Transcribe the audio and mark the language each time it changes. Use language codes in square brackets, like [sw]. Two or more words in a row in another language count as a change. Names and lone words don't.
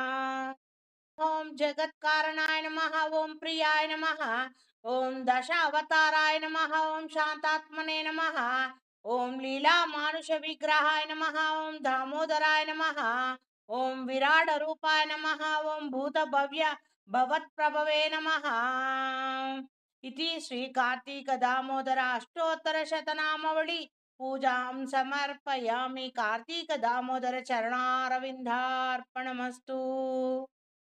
[sa] ఓం జగత్కారణాయ నమః. ఓం ప్రియాయ నమః. ఓం దశ అవతారాయ నమః. ఓం శాంతాత్మనే నమః. ఓం లీలా మానుష విగ్రహాయ నమః. ఓం దామోదరాయ నమః. ఓం విరాడ రూపాయ నమః. ఓం భూత భవ్య భవత్ప్రభవే నమః. इति श्री कार्तिक दामोदर अष्टोत्तर शतनामावळि पूजां समर्पयामि। कार्तिक दामोदर चरणारविन्दार्पणमस्तु।